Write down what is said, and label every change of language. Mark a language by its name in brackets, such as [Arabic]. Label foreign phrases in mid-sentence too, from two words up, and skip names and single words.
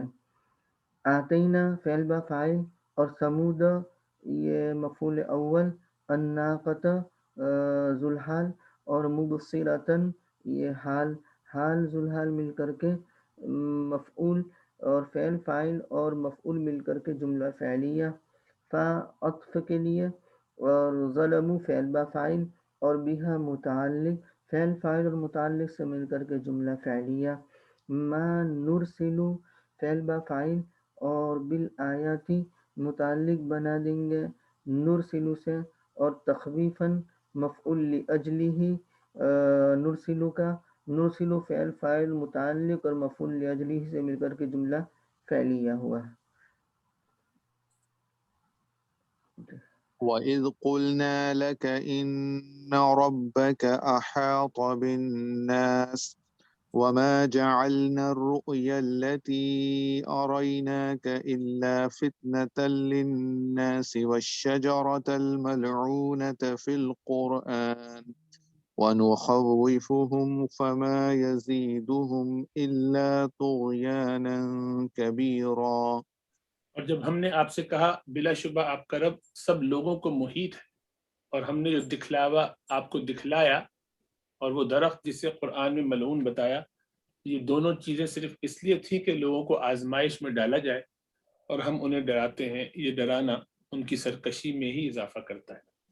[Urdu] آتینا فعل با فاعل اور ثمود یہ مفعول اول، الناقۃ ذوالحال اور مبصرۃ یہ حال ذوالحال مل کر کے مفعول، اور فعل فاعل اور مفعول مل کر کے جملہ فعلیہ، فا عطف کے لیے، اور ظلموا فعل با فاعل اور بہا متعلق، فعل فاعل اور متعلق سے مل کر کے جملہ فعلیہ، ما نرسلو فعل با فاعل اور بالآیاتی متعلق بنا دیں گے نرسلو سے، اور تخویفاً مفعول لاجلہ نرسلو کا، نرسلو فعل فاعل متعلق اور مفعول لاجلہ سے مل کر کے جملہ فعلیہ ہوا۔ [Arabic] وَإِذْ قُلْنَا لَكَ إِنَّ رَبَّكَ أَحَاطَ بِالنَّاسِ وَمَا جَعَلْنَا الرُّؤْيَا الَّتِي أَرَيْنَاكَ إِلَّا فِتْنَةً لِلنَّاسِ وَالشَّجَرَةَ الْمَلْعُونَةَ فِي الْقُرْآنِ وَنُخَوِّفُهُمْ فَمَا يَزِيدُهُمْ إِلَّا طُغْيَانًا كَبِيرًا۔ [Urdu] اور جب ہم نے آپ سے کہا بلا شبہ آپ کا رب سب لوگوں کو محیط ہے، اور ہم نے جو دکھلاوا آپ کو دکھلایا اور وہ درخت جسے قرآن میں ملعون بتایا، یہ دونوں چیزیں صرف اس لیے تھیں کہ لوگوں کو آزمائش میں ڈالا جائے، اور ہم انہیں ڈراتے ہیں، یہ ڈرانا ان کی سرکشی میں ہی اضافہ کرتا ہے۔